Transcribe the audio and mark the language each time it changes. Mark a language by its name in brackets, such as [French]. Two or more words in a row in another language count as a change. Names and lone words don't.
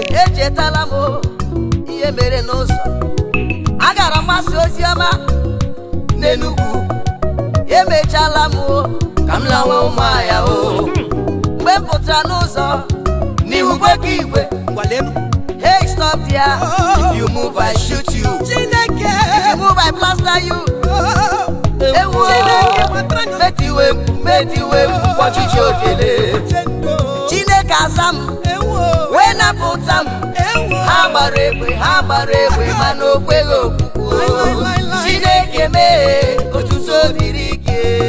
[Igbo] Echetala m ihe mere n'ụzọ. Agara m gbasa ozi ọma n'Enugu. Emechala m o, ka m lawa ụmụahịa o. Mgbe m pụtara n'ụzọ, n'ihu gbe gị igwe. Ngwalenu. [English] Hey, stop there. Oh. If you move, I shoot you. Chineke. If you move, I plaster you. [Igbo] Oh. Ewo. Chineke, kpatara anyị. Metiwe mkpu, metiwe mkpu, kwa ọchịchị okele. Ochendo. Chineke aza m. Ewo. Wee napụta m. Ewo. Ha gbara egbe, ha gbara egbe, mana o kweghị okwukwu. Lai, lai, lai, lai. Chineke mee, otuto dịrị gị.